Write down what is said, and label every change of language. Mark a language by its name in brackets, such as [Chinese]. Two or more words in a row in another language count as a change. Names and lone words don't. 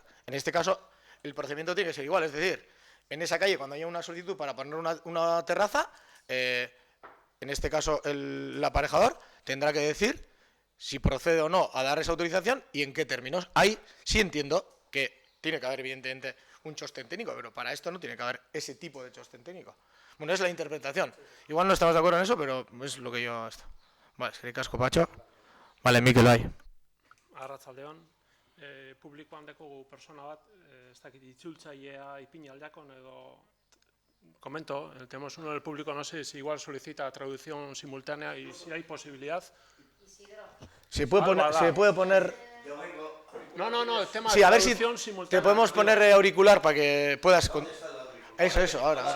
[Spanish] En este caso, el procedimiento tiene que ser igual. Es decir, en esa calle, cuando haya una solicitud para poner una terraza, en este caso el aparejador tendrá que decir si procede o no a dar esa autorización y en qué términos. Ahí sí entiendo que tiene que haber, evidentemente, un chostén técnico, pero para esto no tiene que haber ese tipo de chostén técnico. Bueno, es la interpretación. Igual no estamos de acuerdo en eso, pero es lo que yo... Vale, es que casco, Pacho. Vale, [Basque] Mikel, bai. Arratsaldeon, publikoan dekogu persona bat, ez dakit itzultzailea ipini aldakon edo... [Spanish] Comento, tenemos uno del público, no sé si igual solicita traducción simultánea y si hay posibilidad. Se puede poner... No, el tema sí, de a ver si traducción simultánea. te podemos poner auricular para que puedas... Eso, ahora.